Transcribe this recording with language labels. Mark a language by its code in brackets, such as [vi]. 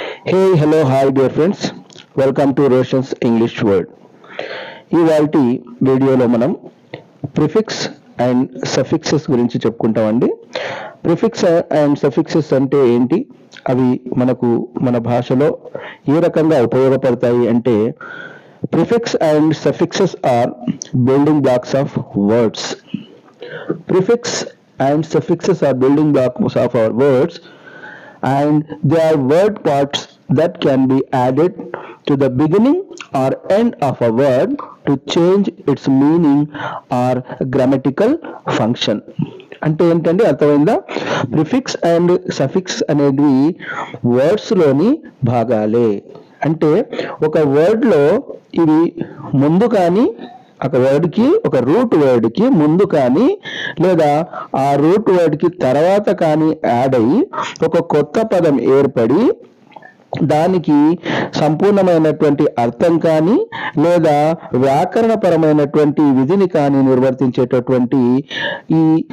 [en] Hey, hello, hi dear friends. Welcome to Roshan's English Word. [te] ఇవాల్టి వీడియోలో మనం prefix and suffixes గురించి చెప్పుకుంటామండి. [en] Prefix and suffixes అంటే ఏంటి, అవి మనకు మన భాషలో ఏ రకంగా ఉపయోగపడతాయి అంటే, prefix and suffixes are building blocks of words. Prefix and suffixes are building blocks of our words, and they are word parts that can be added to the beginning or end of a word to change its meaning or grammatical function. [te] అంటే ఏంటంటే అర్థమైందా? Prefix and suffix అనేవి words లోని భాగాలే. అంటే ఒక word లో ఇవి ముందు కానీ ఒక వర్డ్కి, ఒక రూట్ వర్డ్కి ముందు కానీ లేదా ఆ రూట్ వర్డ్కి తర్వాత కానీ యాడ్ అయ్యి ఒక కొత్త పదం ఏర్పడి దానికి సంపూర్ణమైనటువంటి అర్థం కానీ లేదా వ్యాకరణపరమైనటువంటి విధిని కానీ నిర్వర్తించేటటువంటి ఈ